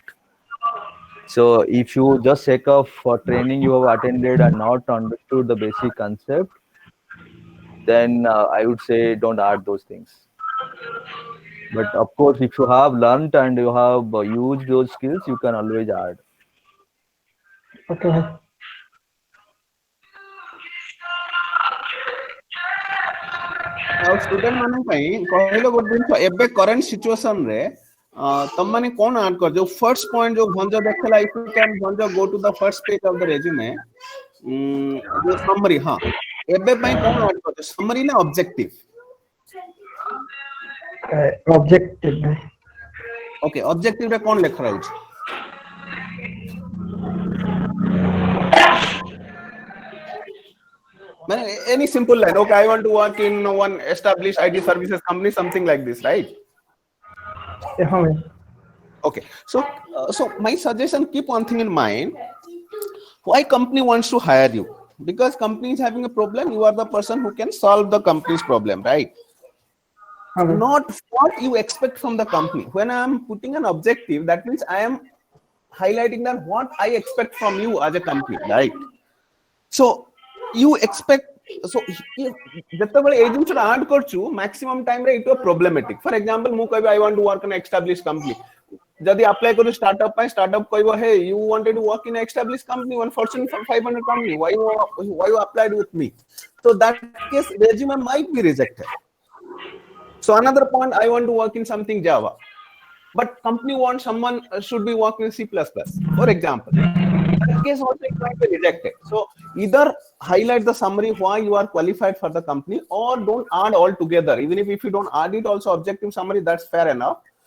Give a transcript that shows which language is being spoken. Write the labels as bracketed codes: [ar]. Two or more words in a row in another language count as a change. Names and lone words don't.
[en] So if you just take off for training you have attended and not understood the basic concept, then I would say don't add those things. But of course, if you have learned and you have used those skills, you can always add. Okay. [or] ଆଉ ଷ୍ଟୁଡେଣ୍ଟ ମାନଙ୍କ ପାଇଁ କହିଲ ଗୋଟେ ଜିନିଷ ଏବେ [en] current situation [or] ରେ ତମ ମାନେ କଣ ଆଡ୍ କର ଯୋଉ [en] first point [or] ଯୋଉ ଭଞ୍ଜ ଦେଖେଲା [en] if you can Bhanj go to the first page of the resume [or] ଯୋଉ ସମରି ହଁ ଏବେ ପାଇଁ କଣ ଆଡ୍ କରୁଛ ସମରି ନା ଅବଜେକ୍ଟିଭ [en] Objective. [or] ଓକେ ଅବଜେକ୍ଟିଭ ରେ କଣ ଲେଖା ରହୁଛି ମାନେ [en] any simple line okay I want to work in one established IT services company something like this right Yeah. okay so my suggestion keep one thing in mind why company wants to hire you because company is having a problem you are the person who can solve the company's problem right not what you expect from the company when I am putting an objective that means I am highlighting that what I expect from you as a company right so you expect so [or] ଯେତେବେଳେ ଏଇ ଜିନିଷଟା ଆଡ୍ କରୁଛୁ [en] maximum time ରେ it was problematic for example [or] ମୁଁ କହିବି [en] I want to work in an established company [or] ଯଦି apply କରୁ startup ପାଇଁ startup କହିବ [en] hey you wanted to work in an established company one Fortune 500 company why you applied with me so that case resume might be rejected so another point I want to work in something Java but company wants someone should be working in C++ for example that case also it might be rejected so either highlight the summary why you are qualified for the company or don't add all together even if you don't add it also objective summary that's fair enough